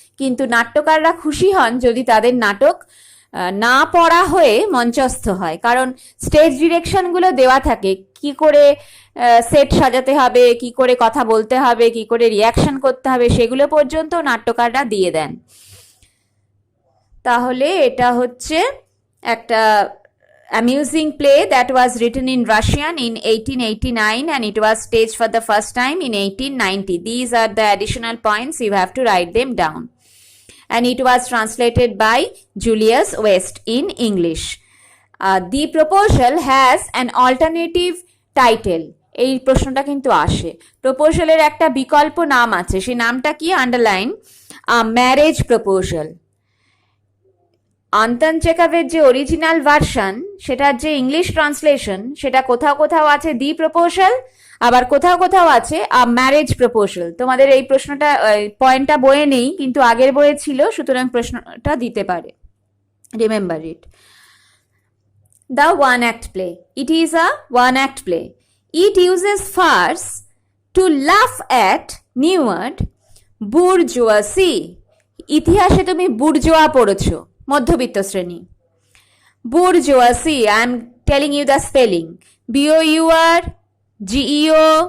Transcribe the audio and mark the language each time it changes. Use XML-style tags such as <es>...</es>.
<bn>কিন্তু নাট্যকাররা খুশি হন যদি তাদের নাটক না পড়া হয়ে মঞ্চস্থ হয়, কারণ স্টেজ ডিরেকশনগুলো দেওয়া থাকে, কি করে সেট সাজাতে হবে, কি করে কথা বলতে হবে, কি করে রিয়াকশন করতে হবে, সেগুলো পর্যন্ত নাট্যকাররা দিয়ে দেন। তাহলে এটা হচ্ছে একটা</bn> <en>amusing play that was written in Russian in 1889 and it was staged for the first time in 1890. These are the additional points, you have to write them down. And it was translated by Julius West in English. The proposal has an alternative title.</en> <bn>এই প্রশ্নটা কিন্তু আসে, প্রপোজালের একটা বিকল্প নাম আছে, সেই নামটা কি? Underline, marriage proposal. আন্তন চেকভের যে অরিজিনাল ভার্সন, সেটার যে ইংলিশ ট্রান্সলেশন, সেটা কোথাও কোথাও আছে দি প্রপোজাল, আবার কোথাও কোথাও আছে ম্যারেজ প্রপোজাল। তোমাদের এই প্রশ্নটা পয়েন্টটা বইয়ে নেই, কিন্তু আগের বইয়ে ছিল, সুতরাং প্রশ্নটা দিতে পারে।</bn> <en>Remember it. The one act play, it is a one act play. It uses farce to laugh at newer bourgeoisie.</en> <bn>ইতিহাসে তুমি বুর্জোয়া পড়েছো, মধ্যবিত্ত শ্রেণী।</bn> <en>bourgeoisie, I am telling you the spelling, BOUR GEOISIE,</en>